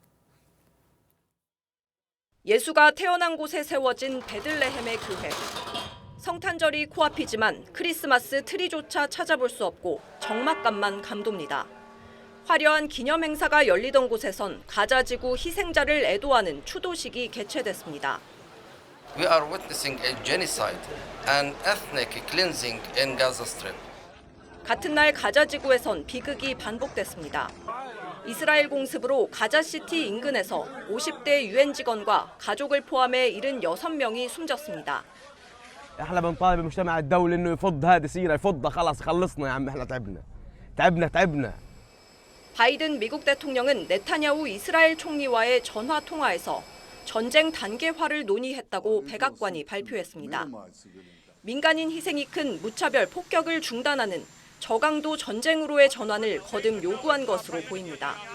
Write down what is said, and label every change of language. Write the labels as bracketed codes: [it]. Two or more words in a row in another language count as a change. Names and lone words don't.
[ko] 예수가 태어난 곳에 세워진 베들레헴의 교회. 성탄절이 코앞이지만 크리스마스 트리조차 찾아볼 수 없고 적막감만 감돕니다. 화려한 기념 행사가 열리던 곳에선 가자지구 희생자를 애도하는 추도식이 개최됐습니다. [en] We are witnessing a genocide and ethnic cleansing in Gaza Strip. [ko] 같은 날 가자지구에선 비극이 반복됐습니다. 이스라엘 공습으로 가자시티 인근에서 50대 유엔 직원과 가족을 포함해 76명이 숨졌습니다. [ar] احنا بنطالب المجتمع الدولي انه يفض هذه السيره يفضها خلاص خلصنا يا عم احنا تعبنا. [ko] 바이든 미국 대통령은 네타냐후 이스라엘 총리와의 전화 통화에서 전쟁 단계화를 논의했다고 백악관이 발표했습니다. 민간인 희생이 큰 무차별 폭격을 중단하는 저강도 전쟁으로의 전환을 거듭 요구한 것으로 보입니다.